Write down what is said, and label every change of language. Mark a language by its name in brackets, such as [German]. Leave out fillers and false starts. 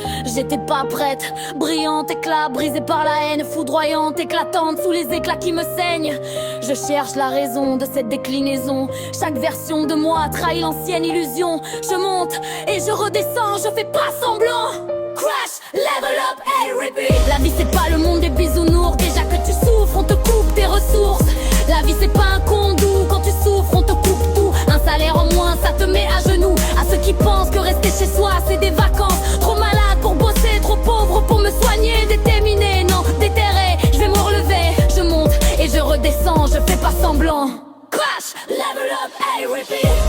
[French] J'étais pas prête, brillante, éclat, brisée par la haine, foudroyante, éclatante sous les éclats qui me saignent. Je cherche la raison de cette déclinaison. Chaque version de moi trahit l'ancienne illusion. Je monte et je redescends, je fais pas semblant. [English] Crash, level up, hey, repeat. [French] La vie c'est pas le monde des bisounours. Déjà que tu souffres, on te coupe tes ressources. La vie c'est pas un conte doux, quand tu souffres on te coupe tout. Un salaire en moins, ça te met à genoux. À ceux qui pensent que rester chez soi c'est des vacances. Trop malade pour bosser, trop pauvre pour me soigner. Déterminé, non, déterré, je vais me relever. Je monte et je redescends, je fais pas semblant. [English] Crash, level up, hey, repeat.